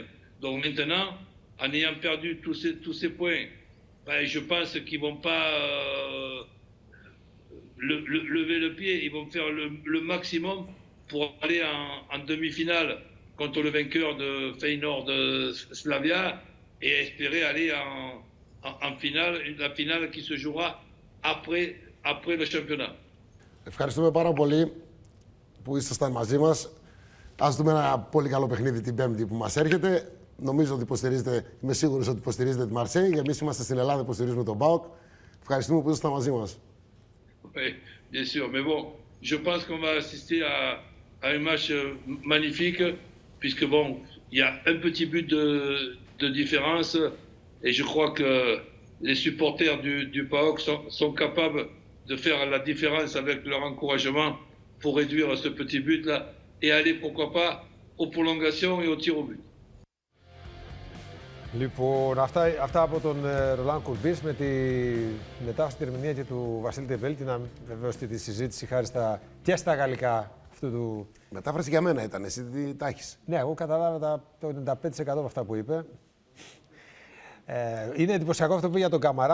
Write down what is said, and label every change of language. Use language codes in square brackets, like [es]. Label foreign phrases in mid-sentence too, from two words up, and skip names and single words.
[fr] Donc maintenant, en ayant perdu tous ces points, ben, je pense qu'ils ne vont pas lever le pied, ils vont faire le maximum pour aller en demi-finale contre le vainqueur de Feyenoord de Slavia et espérer aller en finale, la finale qui se jouera après le championnat. [el] Ευχαριστούμε πάρα πολύ που ήσασταν μαζί μας. Ας δούμε ένα πολύ καλό παιχνίδι την Πέμπτη που μας έρχεται. Νομίζω ότι υποστηρίζετε, είμαι σίγουρος ότι υποστηρίζετε τη Μαρσέη. Εμείς είμαστε στην Ελλάδα, υποστηρίζουμε τον ΠΑΟΚ. Ευχαριστούμε που ήσασταν μαζί μας. [fr] Oui, bien sûr, mais bon, je pense qu'on va assister à un match magnifique, puisque bon, il y a un petit but de différence, et je crois que les supporters du PAOK sont capables de faire la différence avec leur encouragement pour réduire ce petit but-là et aller, pourquoi pas, aux prolongations et aux tirs au but. [el] Λοιπόν, αυτά από τον Ρολάν Κουρμπής με τη μετά στην ερμηνεία και του Βασίλη Τεμπέλτη. Να βεβαίως τη συζήτηση χάρη και στα γαλλικά αυτού του. Μετάφραση για μένα ήταν, εσύ τι τα έχεις? Ναι, εγώ κατάλαβα το 95% από αυτά που είπε. Είναι εντυπωσιακό αυτό που είπε για τον Καμαρά.